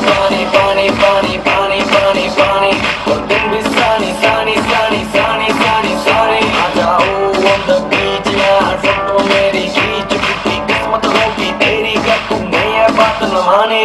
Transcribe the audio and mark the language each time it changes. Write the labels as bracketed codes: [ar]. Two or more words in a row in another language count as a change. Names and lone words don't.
[hi] पानी पानी पानी पानी पानी पानी और दिन भी सानी सानी सानी सानी सानी सानी आ जाओ [en] on the beach [hi] यार फोटो मेरी खींच टूटी किस्मत होगी तेरी कर तू मेरी बात न माने